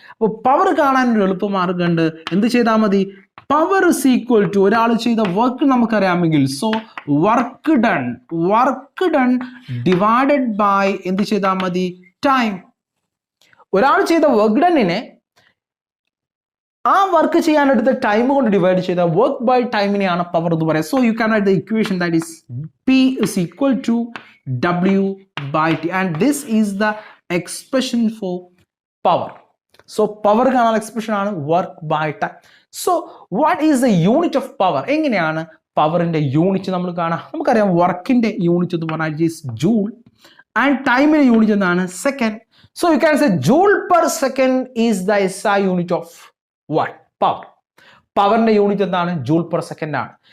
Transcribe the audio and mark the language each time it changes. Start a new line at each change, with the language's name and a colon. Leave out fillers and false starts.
Malayalam: അപ്പോൾ പവർ കാണാൻ ഒരു എളുപ്പമാർഗമുണ്ട്. എന്ത് ചെയ്താൽ മതി?
English: power is equal to
Malayalam: ഒരാൾ ചെയ്ത work നമുക്കറിയാമെങ്കിൽ,
English: so work done divided by
Malayalam: എന്ത് ചെയ്താൽ മതി? ടൈം. ഒരാൾ ചെയ്ത വർക്ക് ഡണ്ണിനെ ആ വർക്ക് ചെയ്യാനെടുത്ത ടൈം കൊണ്ട് ഡിവൈഡ് ചെയ്ത വർക്ക് ബൈ ടൈമിനെയാണ് പവർ എന്ന് പറയുന്നത്.
English: So you can write the equation that is P is equal to W by T, and this is the expression for power.
Malayalam: So power കാണാൻ expression ആണ് work by time.
English: So what is the unit of power?
Malayalam: എങ്ങനെയാണ് പവറിന്റെ unit നമ്മൾ കാണാം? നമുക്കറിയാം വർക്കിന്റെ unit എന്ന് പറഞ്ഞാൽ ഈസ് ജൂൾ, ആൻഡ് ടൈമിന്റെ യൂണിറ്റ് എന്താണ്? Second.
English: So you can say joule per second is the SI unit of what? Power.
Malayalam: പവറിന്റെ യൂണിറ്റ് എന്താണ്? ജൂൾ പെർ സെക്കൻഡ് ആണ്.